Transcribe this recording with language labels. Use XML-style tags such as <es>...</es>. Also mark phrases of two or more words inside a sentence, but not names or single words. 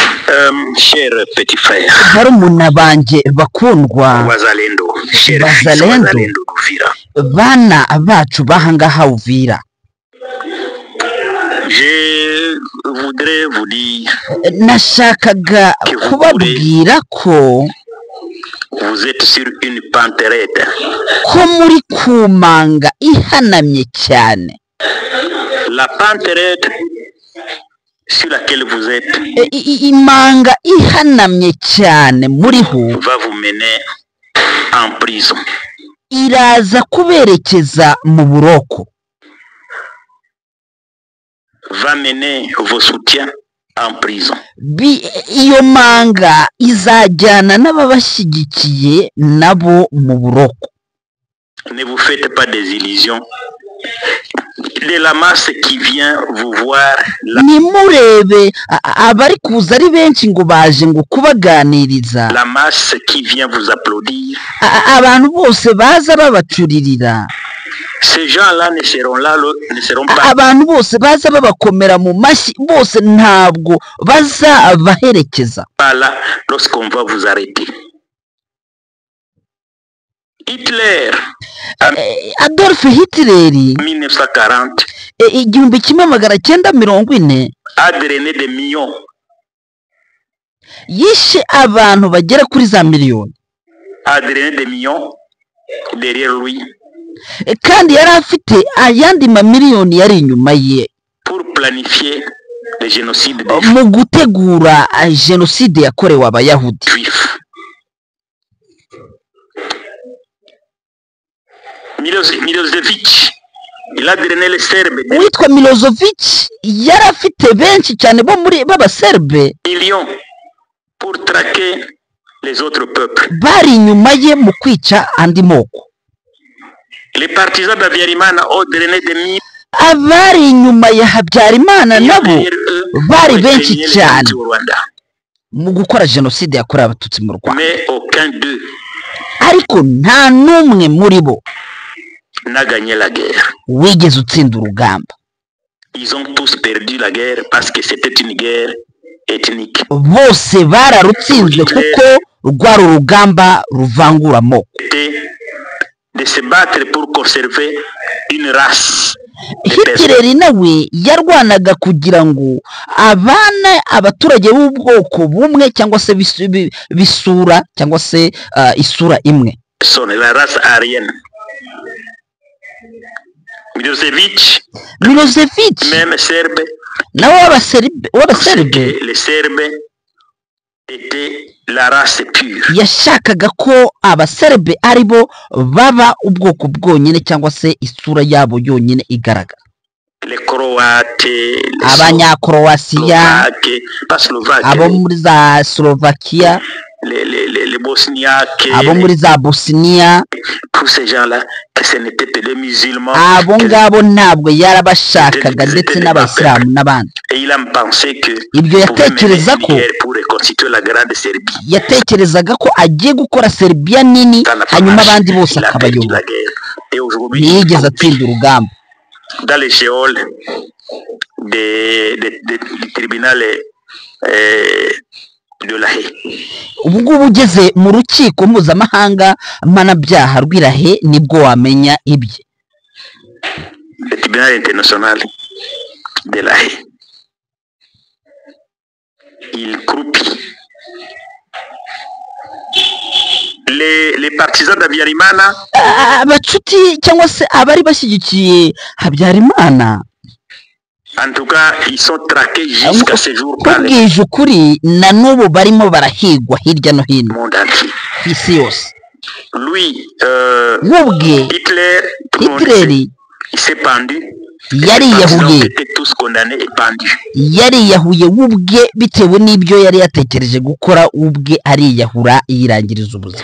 <fr>Cher petit frère,</fr> <rw>barumuna banje bakundwa Wazalendo,</rw> <fr>cher fils Wazalendo. Wazalendo d'Uvira.</fr> <rw>bana bacu bahangaha Uvira,</rw> <fr>Je voudrais vous dire</fr> <rw>nashakaga kubabwira ko</rw> <fr>vous êtes sur une pente raide.</fr> <rw>ko muri kumanga ihanamye cyane.</rw> <fr>La pente raide sur laquelle vous êtes</fr> <rw>Imanga ihanamye cyane muriho</rw> <fr>va vous mener en prison.</fr> <rw>iraza kuberekeza mu buroko,</rw> <fr>Va mener vos soutiens en prison.</fr> <rw>iyo manga izajyana n'ababashyigikiye nabo mu buroko.</rw> <fr>Ne vous faites pas des illusions de la masse qui vient vous voir là.</fr> <rw>Nimurebe abari kuza ari benshi ngo baje ngo kubaganiriza,</rw> <fr>La masse qui vient vous applaudir.</fr> <rw>abantu bose baza babacuririra,</rw> <fr>Ces gens-là ne seront pas</fr> <rw>abantu bose baza babakomera mu mashyi, bose ntabwo bazabaherekeza</rw> <fr>là lorsqu'on va vous arrêter. Hitler, Adolf Hitler en 1940, 1940 a drainé des millions.</fr> <rw>yishe abantu bagera kuri za miliyoni,</rw> <fr>A drainé des millions derrière lui</fr> <rw>kandi yari afite ayandi mamiliyoni yari inyuma ye</rw> <fr>pour planifier le génocide des</fr> <rw>mu gutegura jenoside yakorewe abayahudi.</rw> <fr>Juifs. Milosevic, il a drainé les Serbes des</fr> <rw>Uwitwa Milosevic yari afite benshi cyane bo muri b'abaserbe</rw> <fr>millions pour traquer les autres peuples.</fr> <rw>bari inyuma ye mu kwica andi moko.</rw> <fr>Les partisans d'Abiyarimana ont drainé des millions.</fr> <rw>Abari inyuma ya Habyarimana nabo bari benshi cyane mu gukora jenoside yakorewe abatutsi mu Rwanda,</rw> <fr>Mais aucun d'eux</fr> <rw>ariko nta n'umwe muri bo</rw> <fr>n'a gagné la guerre.</fr> <rw>wigeze utsinda urugamba.</rw> <fr>Ils ont tous perdu la guerre parce que c'était une guerre ethnique.</fr> <rw>Bose bararutsinzwe kuko rwari urugamba ruvangura amoko.</rw> <fr>C'était de se battre pour conserver une race.</fr> <rw>Hitler nawe yarwanaga kugira ngo abana abaturage b'ubwoko bumwe cyangwa se bisura cyangwa se isura imwe.</rw> <fr>Son la race aryenne. Milosevic, même serbe,</fr> <rw>nawe w'abaserbe,</rw> <fr>les Serbes étaient la race pure.</fr> <rw>yashakaga ko abaserbe aribo baba ubwoko bwonyine cyangwa se isura yabo yonyine igaragara.</rw> <fr>Les Croates,</fr> <rw>Abanyakroatia, abo muri za Slovakia,</rw> <fr>les Bosniaques,</fr> <rw>abo muri za Bosnia,</rw> <fr>tous ces gens-là, que ce n'était que des musulmans.</fr> <rw>abo ngabo ntabwo yarabashakaga ndetse n'abayisilamu n'abandi.</rw> <fr>Et il a pensé que</fr> <rw>ibyo yatekereza ko</rw> <fr>pour reconstituer la grande Serbie.</fr> <rw>yatekerezaga ko agiye gukora Serbia nini hanyuma abandi bose akabayobora. Ntiyigeze atsinda urugamba.</rw> <fr>Dans les géoles du tribunal de la Haye.</fr> <rw>Ubu ngubu ugeze mu rukiko mpuzamahanga mpanabyaha rw'Irahe nibwo wamenya ibye.</rw> <fr>Le tribunal international de la Haye. Il croupit. Les partisans d'Abiyarimana,</fr> <rw>abacuti cyangwa se abari bashyigikiye Habyarimana,</rw> <fr>en tout cas, ils sont traqués jusqu'à ce jour par le</fr> <rw>kubwije ukuri na n'ubu barimo barahigwa hirya no hino</rw> <fr>monde entier.</fr> <rw>ku isi yose.</rw> <fr>Lui,</fr> <rw>Nk'ubwe Hitler, Hitler</rw> <fr>il s'est pendu.</fr> <rw>yariyahuye,</rw> <fr>Étaient tous condamnés et pendus.</fr> <rw>yariyahuye ubwe bitewe n'ibyo yari yatekereje gukora, ubwe ariyahura yirangiriza ubuzima.</rw>